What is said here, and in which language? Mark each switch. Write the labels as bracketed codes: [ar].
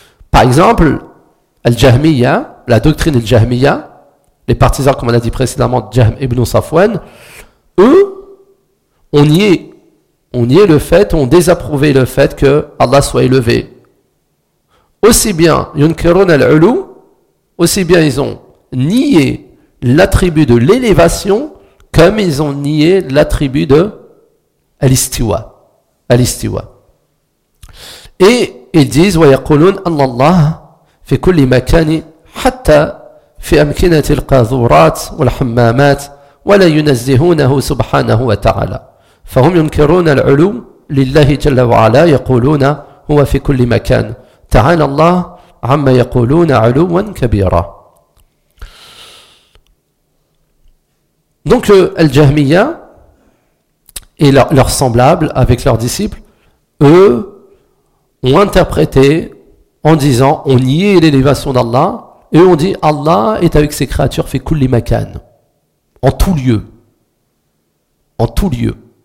[fr] Par exemple, Al-Jahmiyya, la doctrine Al-Jahmiyya, les partisans, comme on a dit précédemment, Jahm ibn Safwan, eux, on niait le fait, on désapprouvait le fait que Allah soit élevé. Aussi bien, [ar] yunkirun al-ulu, [fr] aussi bien ils ont nié l'attribut de l'élévation, comme ils ont nié l'attribut de al-istiwa. Al-istiwa. Et ils disent, [ar] wa yaqulun Allah, في كل مكان حتى في أمكنة القاذورات والحمامات ولا ينزهونه سبحانه وتعالى فهم ينكرون العلو لله جل وعلا يقولون هو في كل مكان تعالى الله عما يقولون علوا كبيرا. [fr] Donc Al-Jahmiya et leurs semblables avec leurs disciples, eux, ont interprété en disant, on nie l'élévation d'Allah, et on dit, Allah est avec ses créatures, fait [ar] kulli makan, [fr] en tout lieu. En tout lieu.